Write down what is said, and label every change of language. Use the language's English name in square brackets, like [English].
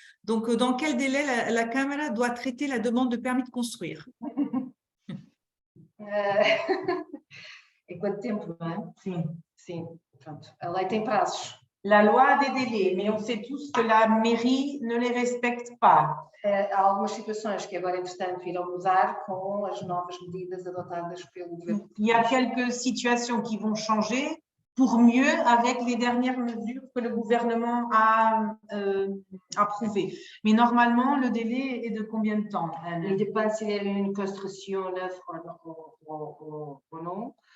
[French] Donc, dans quel délai la Câmara doit traiter la demande de permis de construire? [Portuguese] É quanto tempo, não é? Sim. Sim, pronto. A lei tem prazos. [French] La loi a des délais, mais on sait tous que la mairie ne les respecte pas. [Portuguese] Há algumas situações que agora, entretanto, irão mudar com as novas medidas adotadas pelo governo. [French] Il y a quelques situations qui vont changer pour mieux avec les dernières mesures que le gouvernement a approuvées. Mais normalement, le délai est de combien de temps? Il dépend s'il y a une construction neuve ou non.